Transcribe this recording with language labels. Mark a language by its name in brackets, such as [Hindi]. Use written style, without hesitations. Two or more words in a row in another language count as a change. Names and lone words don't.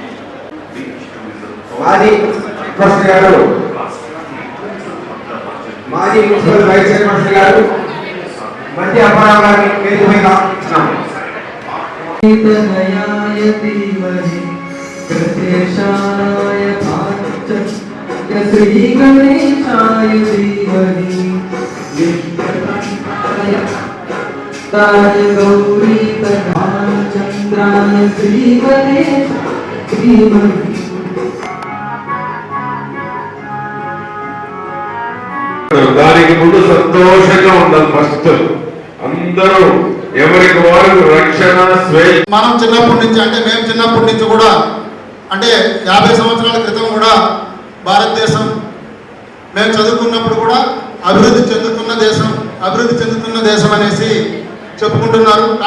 [Telugu] మాజీ మున్సిపల్ వైస్ చైర్మన్ గారు మంచి అప్పారావు గారిని పేరు మీద [Sanskrit] श्री गणेशाय धीमहि गौरी चंद्राय श्री गणेश धीमहि [Telugu] ముందు సంతోషంగా ఉండాలి. ఫస్ట్ అందరూ ఎవరికి వారు రక్షణ స్వేచ్ఛ. మనం చిన్నప్పటి నుంచి అంటే మేము చిన్నప్పటి నుంచి కూడా అంటే 50 సంవత్సరాల క్రితం కూడా భారతదేశం మేము చదువుకున్నప్పుడు కూడా అభివృద్ధి చెందుతున్న దేశం అనేసి చెప్పుకుంటున్నారు.